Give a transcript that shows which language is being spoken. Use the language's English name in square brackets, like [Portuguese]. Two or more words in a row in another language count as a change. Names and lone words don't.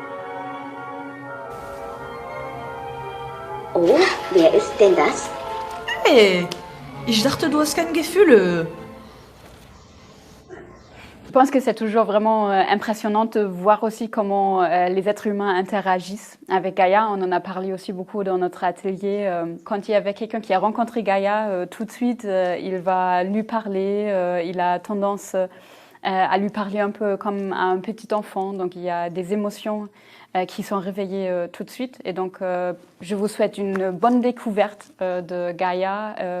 [German] Oh, wer ist denn das? Hey, ich dachte, du hast keine Gefühle. [French] Je pense que c'est toujours vraiment impressionnant de voir aussi comment les êtres humains interagissent avec Gaïa. On en a parlé aussi beaucoup dans notre atelier. Quand il y avait quelqu'un qui a rencontré Gaïa, tout de suite, il va lui parler. Il a tendance à lui parler un peu comme à un petit enfant. Donc, il y a des émotions qui sont réveillées tout de suite. Et donc, je vous souhaite une bonne découverte de Gaïa.